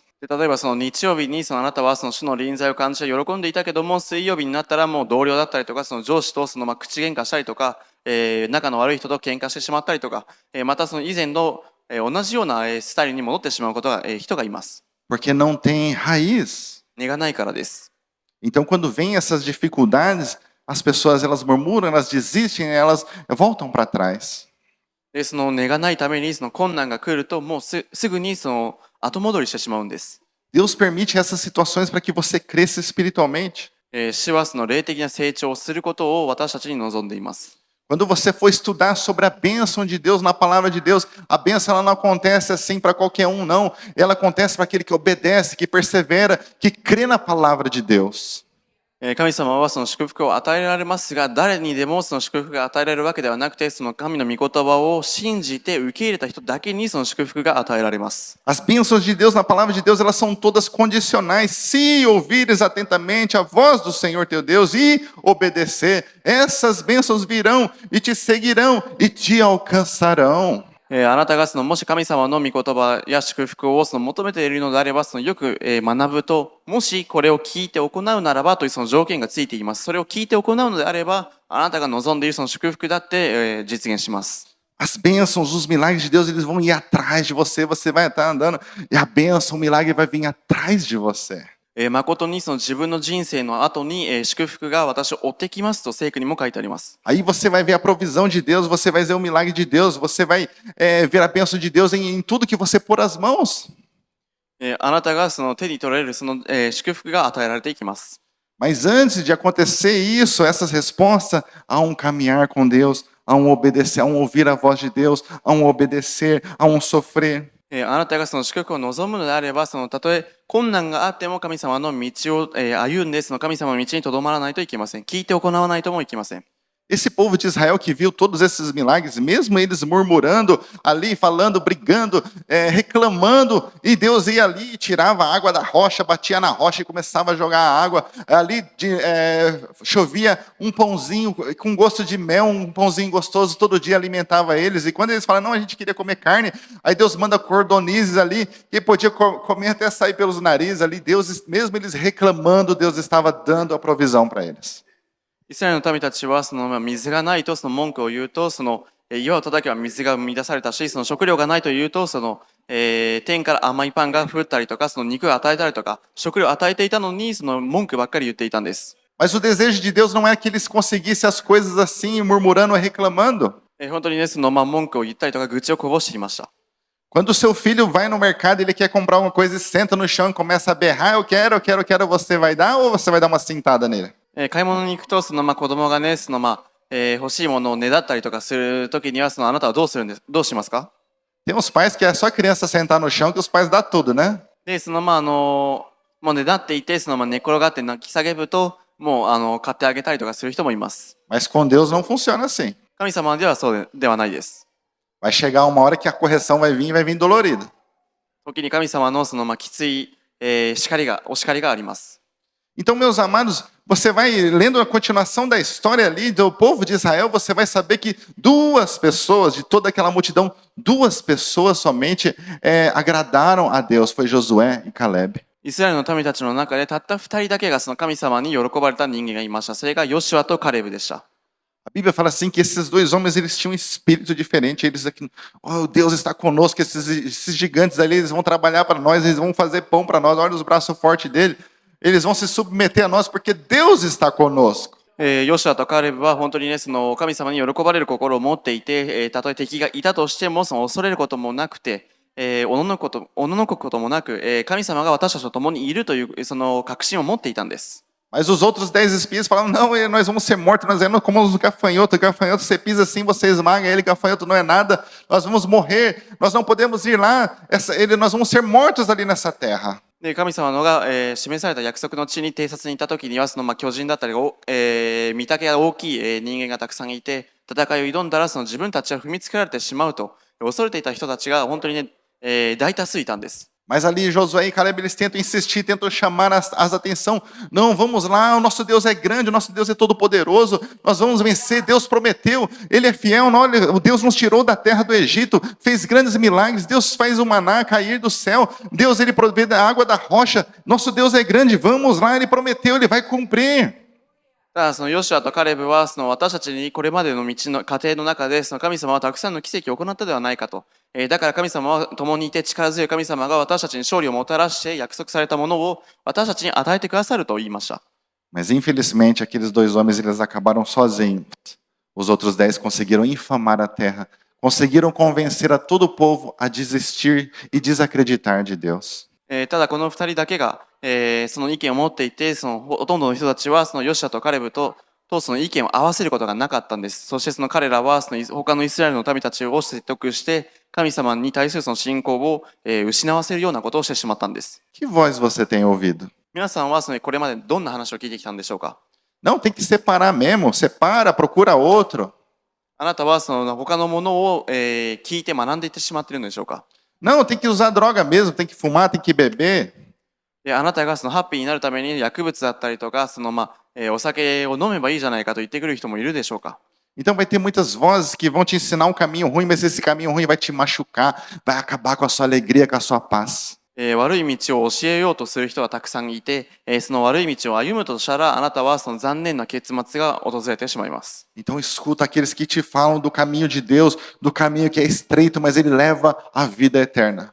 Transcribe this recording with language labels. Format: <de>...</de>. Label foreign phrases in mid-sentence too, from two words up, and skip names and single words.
<ja>で例えばその日曜日にあなたはその主の臨在を感じて喜んでいたけども、水曜日になったらもう同僚だったりとか、その上司と口喧嘩したりとか、仲の悪い人と喧嘩してしまったりとか、またその以前の、同じようなスタイルに戻ってしまうことが、人がいます。</ja> <pt>Porque não tem raiz.</pt> <ja>根がないからです。</ja> <pt>Então, quando vem essas dificuldades, as pessoas elas murmuram, elas desistem, elas voltam para trás.</pt> <ja>でその根がないためにその困難が来るともうすぐにその後戻りしてしまうんです。</ja> <pt>Deus permite essas situações para que você cresça espiritualmente.</pt> <ja>主はその霊的な成長をすることを私たちに望んでいます。</ja> <pt>Quando você for estudar sobre a bênção de Deus na palavra de Deus, a bênção ela não acontece assim para qualquer um, não. Ela acontece para aquele que obedece, que persevera, que crê na palavra de Deus.</pt> <ja>神様はその祝福を与えられますが、誰にでもその祝福が与えられるわけではなくて、その神の御言葉を信じて受け入れた人だけにその祝福が与えられます。</ja> <pt>As bênçãos de Deus na palavra de Deus, elas são todas condicionais. Se ouvires atentamente a voz do Senhor teu Deus e obedecer, essas bênçãos virão e te seguirão e te alcançarão.</pt> <ja>あなたがもし神様の御言葉や祝福を求めているのであれば、よく学ぶと、もしこれを聞いて行うならばというその条件がついています。それを聞いて行うのであれば、あなたが望んでいるその祝福だって実現します。</ja> <pt>As bênçãos, os milagres de Deus, eles vão ir atrás de você. Você vai estar andando e a bênção, o milagre vai vir atrás de você.</pt> <ja>誠にその自分の人生の後に祝福が私を追ってきますと聖句にも書いてあります。</ja> <pt>Aí você vai ver a provisão de Deus, você vai ver o milagre de Deus, você vai ver a bênção de Deus em tudo que você pôr as mãos.</pt> <ja>あなたがその手に取られるその祝福が与えられていきます。</ja> <pt>Mas antes de acontecer isso, essas respostas, há um caminhar com Deus, há um obedecer, há um ouvir a voz de Deus, há um obedecer, há um sofrer.</pt> <ja>あなたがその祝福を望むのであれば、たとえ困難があっても神様の道を歩んで、その神様の道にとどまらないといけません。聞いて行わないともいけません。</ja> <pt>Esse povo de Israel que viu todos esses milagres, mesmo eles murmurando ali, falando, brigando, reclamando, e Deus ia ali e tirava a água da rocha, batia na rocha e começava a jogar a água. Ali chovia um pãozinho com gosto de mel, um pãozinho gostoso, todo dia alimentava eles. E quando eles falam, não, a gente queria comer carne, aí Deus manda cordonizes ali, que podia comer até sair pelos narizes ali. Deus, mesmo eles reclamando, Deus estava dando a provisão para eles.</pt> <ja>イスラエルの民たちは水がないと文句を言うと、岩を叩けば水が生み出されたし、食料がないと言うと天から甘いパンが降ったりとか、肉を与えたりとか、食料を与えていたのに文句ばっかり言っていたんです。</ja> <pt>Mas o desejo de Deus não é que eles conseguissem as coisas assim, murmurando ou reclamando.</pt> <ja>本当にね、文句を言ったりとか愚痴をこぼしていました。</ja> <pt>Quando o seu filho vai no mercado, ele quer comprar uma coisa e senta no chão e começa a berrar, eu quero, eu quero, eu quero, você vai dar ou você vai dar uma cintada nele?</pt> <ja>買い物に行くと子供がね欲しいものをねだったりとかするときにはあなたはどうしますか？</ja> <pt>Tem uns pais que é só a criança sentar no chão que os pais dão tudo, né?</pt> <ja>でもうねだっていて寝転がって泣き叫ぶともう買ってあげたりとかする人もいます。</ja> <pt>Mas com Deus não funciona assim.</pt> <ja>神様ではそうではないです。</ja> <pt>Vai chegar uma hora que a correção vai vir e vai vir dolorida.</pt> <ja>時に神様のきついお叱りがあります。</ja> <pt>Então, meus amados, você vai lendo a continuação da história ali do povo de Israel, você vai saber que duas pessoas, de toda aquela multidão, duas pessoas somente agradaram a Deus, foi Josué e Caleb.</pt> <ja>イスラエルの民たちの中でたった2人だけが神様に喜ばれた人間がいました。それがヨシュアとカレブでした。</ja> <pt>A Bíblia fala assim que esses dois homens eles tinham um espírito diferente. Eles aqui, oh, Deus está conosco, esses gigantes ali, eles vão trabalhar para nós, eles vão fazer pão para nós. Olha os braços fortes dele. Eles vão se submeter a nós porque Deus está conosco.</pt> <ja>ヨシュアとカレブは本当にね、神様に喜ばれる心を持っていて、たとえ敵がいたとしても恐れることもなくて、おののくこともなく、神様が私たちと共にいるという確信を持っていたんです。</ja> <pt>Mas os outros 10 espias falaram, não, nós vamos ser mortos, nós somos como os gafanhotos, gafanhoto você pisa assim, você esmaga ele, gafanhoto não é nada, nós vamos morrer, nós não podemos ir lá, nós vamos ser mortos ali nessa terra.</pt> <ja>で神様のが、示された約束の地に偵察に行った時には巨人だったり、見た目が大きい、人間がたくさんいて戦いを挑んだら自分たちは踏みつけられてしまうと恐れていた人たちが本当にね、大多数いたんです。</ja> <pt>Mas ali Josué e Caleb, eles tentam insistir, tentam chamar as atenção. Não, vamos lá, o nosso Deus é grande, o nosso Deus é todo poderoso, nós vamos vencer, Deus prometeu, Ele é fiel, não, olha, o Deus nos tirou da terra do Egito, fez grandes milagres, Deus faz o maná cair do céu, Deus ele provê da água da rocha, nosso Deus é grande, vamos lá, Ele prometeu, Ele vai cumprir.</pt> <ja>ただそのヨシュアとカレブは私たちにこれまでの道の過程の中で神様はたくさんの奇跡を行ったではないかと、だから神様は共にいて力強い神様が私たちに勝利をもたらして約束されたものを私たちに与えてくださると言いました。</ja> <pt>Mas infelizmente aqueles dois homens eles acabaram sozinhos. Os outros 10 conseguiram infamar a terra, conseguiram convencer a todo o povo a desistir e desacreditar de Deus.</pt> <ja>ただこの2人だけが、その意見を持っていてほとんどの人たちはヨシュアとカレブとその意見を合わせることがなかったんです。そしてその彼らは他のイスラエルの民たちを説得して神様に対するその信仰を、失わせるようなことをしてしまったんです。</ja> <pt>Que voz você tem ouvido?</pt> <ja>皆さんはこれまでどんな話を聞いてきたんでしょうか。</ja> <pt>Não, tem que separar mesmo, separa, procura outro.</pt> <ja>あなたは他のものを、聞いて学んでいってしまっているのでしょうか。</ja> <pt>Não, tem que usar droga mesmo, tem que fumar, tem que beber.</pt> <ja>あなたがハッピーになるために薬物だったりとかお酒を飲めばいいじゃないかと言ってくる人もいるでしょうか。</ja> <pt>Então vai ter muitas vozes que vão te ensinar um caminho ruim, mas esse caminho ruim vai te machucar, vai acabar com a sua alegria, com a sua paz.</pt> <ja>悪い道を教えようとする人がたくさんいて、その悪い道を歩むとしたらあなたは残念な結末が訪れてしまいます。</ja> <pt>Então escuta aqueles que te falam do caminho de Deus, do caminho que é estreito, mas ele leva à vida eterna.</pt>